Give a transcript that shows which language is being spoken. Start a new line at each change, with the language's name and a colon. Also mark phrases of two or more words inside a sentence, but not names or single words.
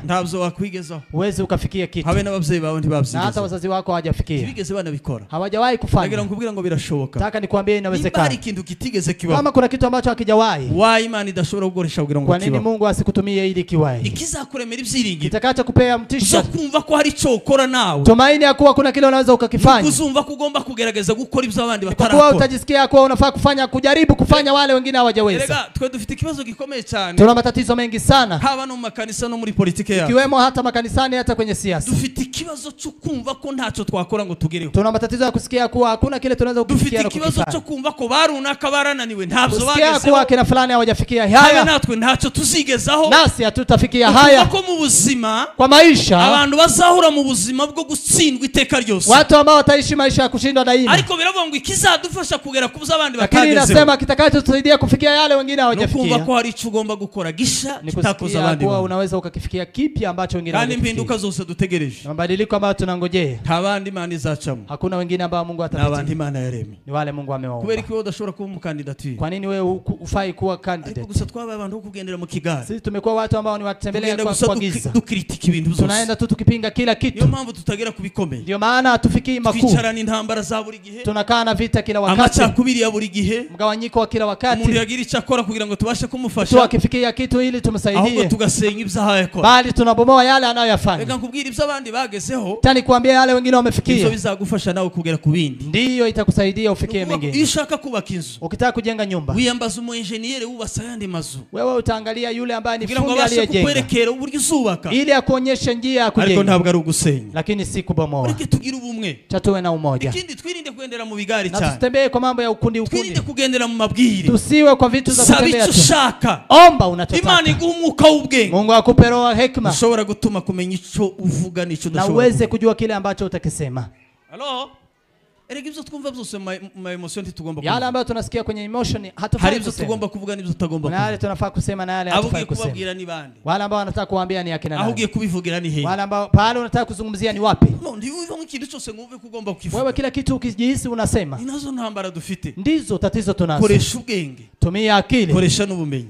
Kinyarwanda: ntabyo wakwigezaho,
Swahili: uweze ukafikia kitu,
Kinyarwanda: habe n'abavyeyi bawe ntibabyigezaho,
Swahili: na hata wazazi wako hawajafikia,
Kinyarwanda: bigeze banabikora,
Swahili: hawajawahi kufanya.
Kinyarwanda: Nagira nkubwira ngo birashoboka,
Swahili: nataka nikwambie inawezekana.
Kinyarwanda: Bari ikintu kitigeze kibaho,
Swahili: kama kuna kitu ambacho hakijawahi,
Kinyarwanda: wa Imana idashobora kugoresha kugira ngo kibaho,
Swahili: kwa nini Mungu asikutumie ili kiwahi?
Kinyarwanda: Ikizakuremera ibyiringiro,
Swahili: kitakacho kupea mtisho,
Kinyarwanda: kumva ko hari cyo ukora nawe,
Swahili: tumaini ya kuwa kuna kile unaweza ukakifanya,
Kinyarwanda: kuzumva kugomba kugerageza gukora ibyo abandi batarakora,
Swahili: kwa utajisikia kuwa unafaa kufanya, kujaribu kufanya wale wengine hawajaweza.
Kinyarwanda: Erega twe dufite ikibazo gikomeye cyane,
Swahili: tuna matatizo mengi sana,
Kinyarwanda: haba no makanisa no muri politike yacu,
Swahili: ikiwemo hata makanisani, hata kwenye siasa.
Kinyarwanda: Dufite ikibazo cyo kumva ko ntacyo twakora ngo tugereho,
Swahili: tuna matatizo ya kusikia kuwa hakuna kile tunaweza kufikia.
Kinyarwanda: Dufite ikibazo cyo kumva ko barunaka barananiwe, ntabyo bagezeho,
Swahili: kuwa kina fulani hawajafikia haya,
Kinyarwanda: natwe ntacyo tuzigezaho,
Swahili: nasi hatutafikia haya.
Kinyarwanda: Ko mu buzima,
Swahili: kwa maisha,
Kinyarwanda: abantu bazahura mu buzima bwo gutsindwa iteka ryose,
Swahili: watu ambao wataishi maisha ya kushindwa daima,
Kinyarwanda: ariko biravuga ngo ikizadufasha kugera ku abandi batagezeho,
Swahili: lakini nasema kitakachotusaidia kufikia yale wengine hawajafikia,
Kinyarwanda: kumva ko hari icyo ugomba gukora gisha kitakoza abandi,
Swahili: kuwa unaweza ukakifikia kipi ambacho wengine hawajafikia,
Kinyarwanda: kandi mpinduka zose dutegereje,
Swahili: mabadiliko ambayo tunangojea,
Kinyarwanda: ntabandi Imana izacamo,
Swahili: hakuna wengine ambao Mungu atapitia,
Kinyarwanda: nabandi Imana yaremye,
Swahili: ni wale Mungu amewaumba.
Kinyarwanda: kubera ko udashobora kuba umukandidati,
Swahili: kwa nini wewe ufai kuwa candidate?
Kinyarwanda: Gusa twabaye abantu bo kugendera mu kigari,
Swahili: sisi tumekuwa watu ambao ni watembelea kwa giza,
Kinyarwanda: dukritika ibintu byose,
Swahili: tunaenda tu tukipinga kila kitu,
Kinyarwanda: niyo mpamvu tutagera kubikomeye,
Swahili: ndio maana hatufikii makuu,
Kinyarwanda: twicarana intambara za buri gihe,
Swahili: tunakaa na vita kila wakati,
Kinyarwanda: amacakubiri ya buri gihe,
Swahili: mgawanyiko wa kila wakati,
Kinyarwanda: umuntu yagira icyo akora kugira ngo tubashe kumufasha,
Swahili: tu akifikia kufikia kitu ili tumsaidie,
Kinyarwanda: ahubwo tugasenya ibyaha yakora,
Swahili: bali tunabomoa yale anayoyafanya.
Kinyarwanda: Reka nkubwira ibyo abandi bagezeho,
Swahili: tani kuambia yale wengine wamefikia,
Kinyarwanda: ibyo bizagufasha nawe kugera ku bindi,
Swahili: ndiyo itakusaidia ufikie mengine.
Kinyarwanda: Iyo ushaka kubaka inzu,
Swahili: ukitaka kujenga nyumba,
Kinyarwanda: wiyambaza umu engineer wubasa yandi mazu,
Swahili: wewe utaangalia yule ambaye ni fundi
Kinyarwanda: aliyejenga, kukwerekera uburyo uzubaka,
Swahili: ili akuonyeshe njia ya kujenga,
Kinyarwanda: ariko ntabwo ari ugusenya,
Swahili: lakini si kubomoa.
Kinyarwanda: Ureke tugira ubumwe,
Swahili: chatuwe na umoja.
Kinyarwanda: Ikindi twirinde kugendera mu bigari cyane,
Swahili: na tusitembee kwa mambo ya ukundi.
Kinyarwanda: Twirinde kugendera mu mabwire,
Swahili: tusiwe kwa vitu za kutembea tu.
Kinyarwanda: Ushaka
Swahili: omba unachotaka,
Kinyarwanda: Imana iguha umwuka w'ubwenge,
Swahili: Mungu akupe roho hekima,
Kinyarwanda: ushobora gutuma kumenya ico uvuga nico
Swahili: na uweze kujua kile ambacho utakisema.
English: Hello?
Kinyarwanda: Erega ibyo twumva byose ma emotion tugomba kuvuga,
Swahili: yale ambayo tunasikia kwenye emotion hatufai
Kinyarwanda: hari ibyo tugomba kuvuga n'ibyo tutagomba kuvuga,
Swahili: na yale tunafaa kusema na yale hatufai kusema.
Kinyarwanda: Kubabwira ni bande,
Swahili: wale ambao wanataka kuambia ni akina nani,
Kinyarwanda: ahugiye kubivugira ni he,
Swahili: wale ambao pale unataka kuzungumzia ni wapi.
Kinyarwanda: No,
Swahili: ndio hivyo kitu
Kinyarwanda: cyose ngumve kugomba kukivuga,
Swahili: wewe kila kitu ukijihisi unasema,
Kinyarwanda: inazo ntambara dufite,
Swahili: ndizo tatizo tunazo.
Kinyarwanda: Koresha ubwenge,
Swahili: tumia akili,
Kinyarwanda: koresha n'ubumenyi,